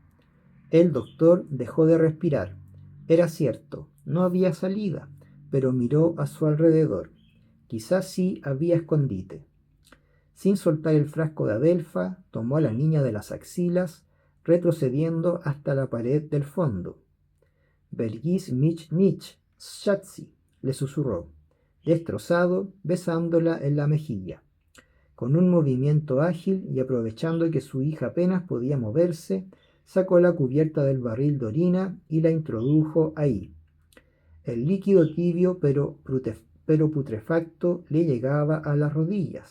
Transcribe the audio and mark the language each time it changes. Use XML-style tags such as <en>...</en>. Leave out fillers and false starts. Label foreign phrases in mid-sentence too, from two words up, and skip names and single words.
<es>El doctor dejó de respirar. Era cierto, no había salida, pero miró a su alrededor. Quizás sí había escondite. Sin soltar el frasco de Adelfa, tomó a la niña de las axilas, retrocediendo hasta la pared del fondo.</es> <de>«Vergis mich nicht, Schatzi»,</de> <es>le susurró, destrozado, besándola en la mejilla. Con un movimiento ágil y aprovechando que su hija apenas podía moverse, sacó la cubierta del barril de orina y la introdujo ahí. El líquido tibio pero putrefacto le llegaba a las rodillas.</es>